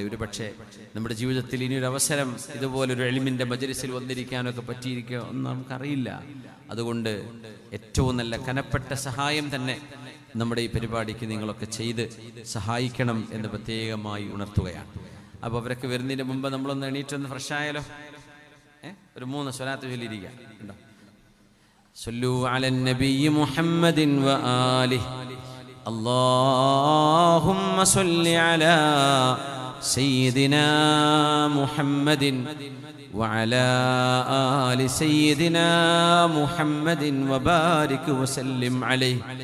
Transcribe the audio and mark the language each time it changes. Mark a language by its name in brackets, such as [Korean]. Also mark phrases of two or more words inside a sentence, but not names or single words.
[Malayalam] ഒരു പക്ഷേ നമ്മുടെ ജീവിതത്തിൽ ഇനിയൊരു അവസരം ഇതുപോലൊരു ഇൽമിൻ്റെ മജ്‌ലിസിൽ വന്നിരിക്കാനൊക്കെ പറ്റിയിരിക്കുക ഒന്നും നമുക്കറിയില്ല. അതുകൊണ്ട് ഏറ്റവും നല്ല കനപ്പെട്ട സഹായം തന്നെ നമ്മുടെ ഈ പരിപാടിക്ക് നിങ്ങളൊക്കെ ചെയ്ത് സഹായിക്കണം എന്ന് പ്രത്യേകമായി ഉണർത്തുകയാണ്. അപ്പോൾ അവരൊക്കെ വരുന്നതിന് മുമ്പ് നമ്മളൊന്ന് എണീറ്റൊന്ന് ഫ്രഷായാലോ. ഒരു 3 സ്വലാത്ത് ചൊല്ലിയിരിക്കുക. ഉണ്ടോ? [Arabic] صلوا على النبي محمد وآله اللهم صل على سيدنا محمد وعلى آل سيدنا محمد وبارك وسلم عليه